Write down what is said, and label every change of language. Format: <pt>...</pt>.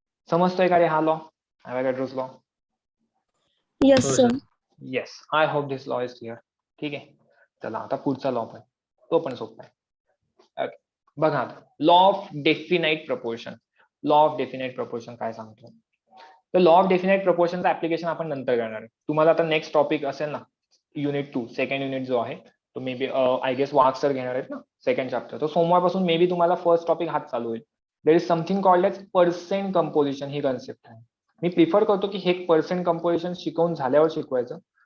<mr>समजतोय का रे हा law, ॲव्होगाड्रोस law?</mr> <en>Yes sir. Yes, I hope this law is clear.</en> <mr>ठीक आहे, चला आता पुढचा लॉ पण, तो पण सोपा आहे.</mr> <en>Okay.</en> <mr>बघा आता law of definite proportion. Law of definite proportion काय सांगतो? तर लॉ ऑफ डेफिनाइट प्रपोर्शनचं ऍप्लिकेशन आपण नंतर करणार आहे. तुम्हाला आता नेक्स्ट टॉपिक असेल ना, युनिट 2 सेकंड युनिट जो आहे तो</mr> <en>maybe I guess</en> <mr>Wagh sir घेणार आहेत ना, सेकंड चॅप्टर. तो सोमवारपासून मे बी तुम्हाला फर्स्ट टॉपिक हात चालू होईल.</mr> <en>there is something called as percent composition,</en> <mr>he concept आहे. मी प्रिफर करतो की हे पर्सेंट कंपोजिशन शिकवून झाल्यावर शिकवायचं,</mr>